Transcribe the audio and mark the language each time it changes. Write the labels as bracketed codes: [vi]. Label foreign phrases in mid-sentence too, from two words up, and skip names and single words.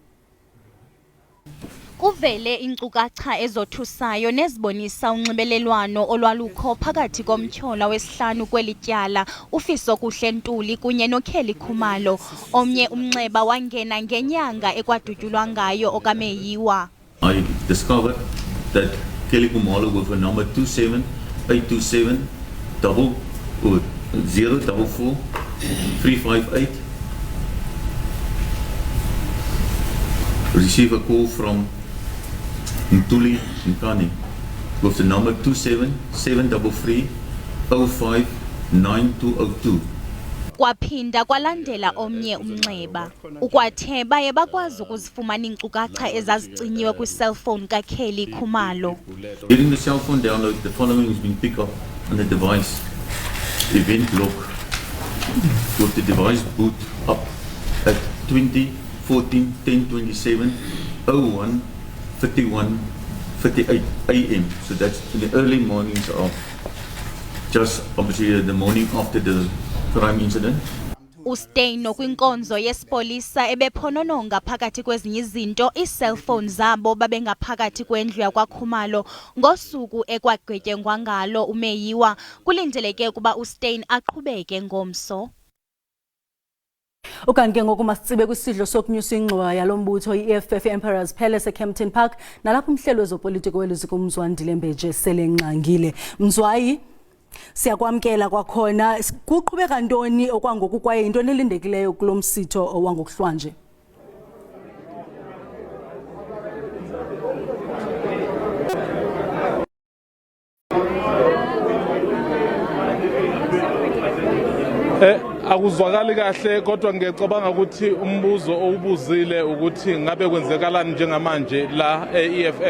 [xh] Kuvele inkcukacha ezothusayo nezibonisa unxibelelwano olwalukho phakathi komtyhola wesihlanu kwelityala ufiso kuhlentuli kunye nokheli Khumalo. Omnye umnxeba wangena ngenyanga ekwadutyulwa ngayo okaMeyiwa. [en] I discovered that Kelly Khumalo with a number 27827 044 358 received a call from Mtuli Nkani with the number 27-733-05-9202. [xh] Kwaphinda kwalandela omnye umnxeba. Ukwathe baye bakwazi ukuzifumana iinkcukacha ezazicinyiwe kwi-cellphone kaKelly Khumalo. [en] During the cell phone download, the following has been picked up on the device. Event log with the device boot up at 20-14-10-27-01-51-58 AM. So that's in the early mornings of just obviously the morning after the crime incident. [xh] Usteino kwinkonzo yesipolisa ebephonononga phakathi kwezinye izinto ii-cellphone zabo babengaphakathi kwendlu yakwaKhumalo ngosuku ekwagqetyengwa ngalo umeyiwa. Kulindeleke ukuba uStein aqhubeke ngomso. Ukanti ke ngoku masitsibe kwisidlo sokunyusa ingxowa yalo mbutho i-EFF Emperors Palace eCampton Park nalapho umhlelo wezopolitiko weliziko uMzwandile Mbeje sele nqangile. Mzwayi, siyakwamkela kwakhona, kuqhubeka ntoni okwangoku kwaye into nelindekileyo kulo msitho wangokuhlwa nje? [zu] Akuzwakali kahle kodwa ngiyacabanga ukuthi umbuzo owubuzile ukuthi ngabe kwenzekalani njengamanje la e-EFF.